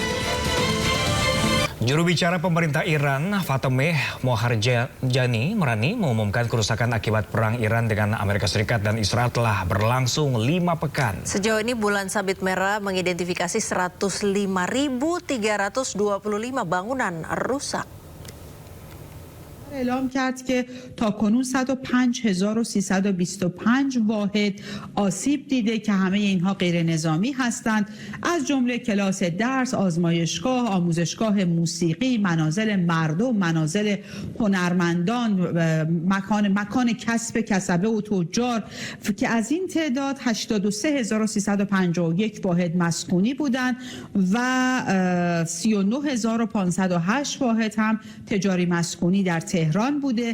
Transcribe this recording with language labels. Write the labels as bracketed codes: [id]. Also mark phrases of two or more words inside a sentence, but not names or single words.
[id] Juru bicara pemerintah Iran, Fatemeh Moharjani Morani mengumumkan kerusakan akibat perang Iran dengan Amerika Serikat dan Israel telah berlangsung 5 pekan. Sejauh ini Bulan Sabit Merah mengidentifikasi 105.325 bangunan rusak. [fa] اعلام کرد که تاکنون 105,325 واحد آسیب دیده که همه اینها غیر نظامی هستند، از جمله کلاس درس، آزمایشگاه، آموزشگاه موسیقی، منازل مردم، منازل هنرمندان، مکان کسب کسبه و تجار که از این تعداد 83,351 واحد مسکونی بودند و 39,508 واحد هم تجاری مسکونی در تهران بوده.